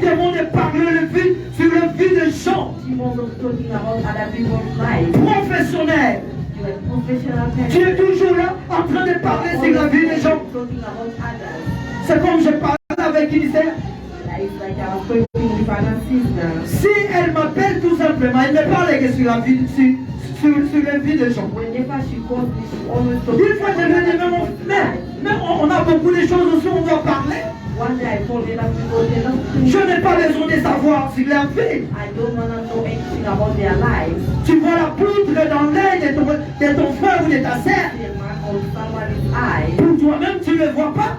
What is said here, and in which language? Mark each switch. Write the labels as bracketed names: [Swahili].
[French] démon de parler sur le vie des gens, [English] Demons of talking about other people's lives. [French] professionnels. [English] You are a professional [French] Tu es [English] person. [French] toujours là en train de parler sur la vie des gens. [English] Talking about others. [French] C'est comme je parlais avec une sœur. [English] It's like I was talking with another sister. [French] Si elle m'appelle tout simplement, elle ne parle que sur la vie, sur la vie des gens. [English] Whenever she calls me, she always talks [French] Une fois je lui ai dit, mais on a beaucoup de choses aussi, on doit parler. [English] One day I told her that people they don't [French] Je [English] think [French] n'ai pas besoin de savoir sur leur vie. [English] I don't want to know anything about their lives. [French] Tu vois la poudre dans l'œil de ton frère ou de ta sœur. [English] See a man or somebody's eye, [French] Pour toi-même, tu ne le vois pas.